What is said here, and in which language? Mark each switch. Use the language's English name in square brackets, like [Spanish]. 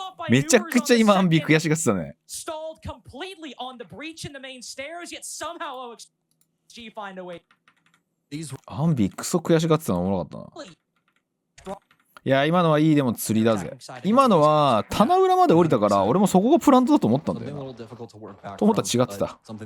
[Japanese] めちゃくちゃ今アンビ悔しがってたね。 [English] Stalled completely on the breach in the main stairs, yet somehow OXG find a way. [Japanese] アンビクソ悔しがってたのおもろかったな。いや、今のはいいでも釣りだぜ。今のは棚裏まで降りたから俺もそこがプラントだと思ったんだよな。と思ったら違ってた。